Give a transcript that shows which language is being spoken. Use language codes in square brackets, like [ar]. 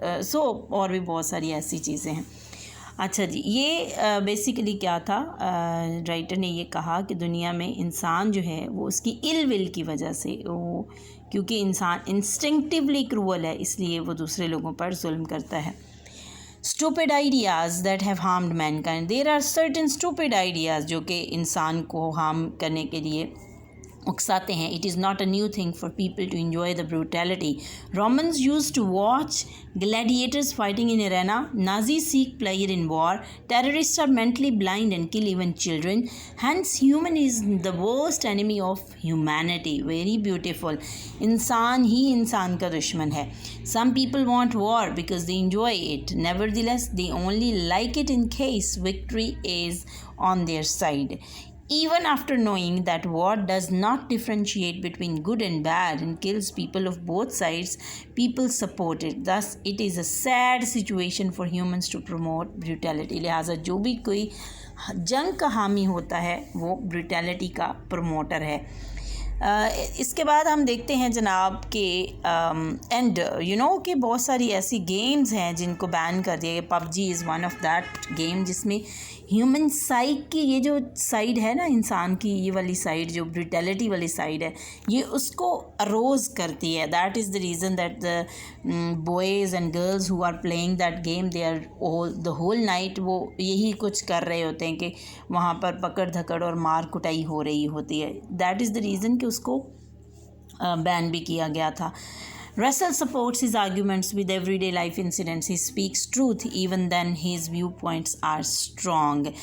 [ur] سو اور بھی بہت ساری ایسی چیزیں ہیں. اچھا جی, یہ بیسیکلی کیا تھا, رائٹر نے یہ کہا کہ دنیا میں انسان جو ہے وہ اس کی ill will کی وجہ سے, وہ کیونکہ انسان انسٹنکٹیولی کرول ہے, اس لیے وہ دوسرے لوگوں پر ظلم کرتا ہے. [en] stupid ideas that have harmed mankind. There are certain stupid ideas [ur] جو کہ انسان کو ہارم کرنے کے لیے اکساتے ہیں. [en] It is not a new thing for people to enjoy the brutality. Romans used to watch gladiators fighting in arena. Nazis seek pleasure in war. Terrorists are mentally blind and kill even children. Hence, human is the worst enemy of humanity. Very beautiful. [ur] انسان ہی انسان کا دشمن ہے. [en] Some people want war because they enjoy it. Nevertheless, they only like it in case victory is on their side. Even after knowing that war does not differentiate between good and bad and kills people of both sides, people support it. Thus, it is a sad situation for humans to promote brutality. [ur] لہٰذا جو بھی کوئی جنگ کا حامی ہوتا ہے وہ بروٹیلٹی کا پروموٹر ہے. اس کے بعد ہم دیکھتے ہیں جناب کہ اینڈ کہ بہت ساری ایسی گیمز ہیں جن کو بین کر دیا گیا. PUBG [en] is one of that game [ur] جس میں ہیومن سائیک کی یہ جو سائیڈ ہے نا, انسان کی یہ والی سائیڈ جو بروٹیلٹی والی سائیڈ ہے, یہ اس کو اروز کرتی ہے. [en] that is the reason that the boys and girls who are playing that game they are the whole night [ur] وہ یہی کچھ کر رہے ہوتے ہیں کہ وہاں پر پکڑ دھکڑ اور مار کٹائی ہو رہی ہوتی ہے. [en] that is the reason [ur] کہ اس کو بین بھی کیا گیا تھا. [en] Russell supports his arguments with everyday life incidents. He speaks truth even then his viewpoints are strong.